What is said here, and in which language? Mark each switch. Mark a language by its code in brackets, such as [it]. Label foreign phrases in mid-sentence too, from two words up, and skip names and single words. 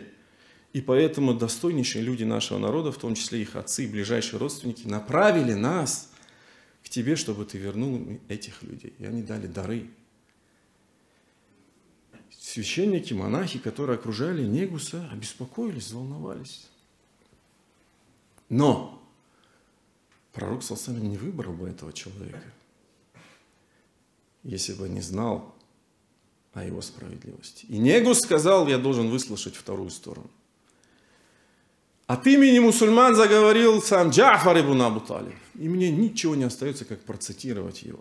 [ru] И поэтому достойнейшие люди нашего народа, в том числе их отцы и ближайшие родственники, направили нас к тебе, чтобы ты вернул этих людей». И они дали дары. Священники, монахи, которые окружали Негуса, обеспокоились, взволновались. Но пророк [ar] صلى الله عليه وسلم [ru] не выбрал бы этого человека, если бы не знал о его справедливости. И Негус сказал: я должен выслушать вторую сторону. От имени мусульман заговорил сам Джафар ибн Абу Талиб. И мне ничего не остается, как процитировать его.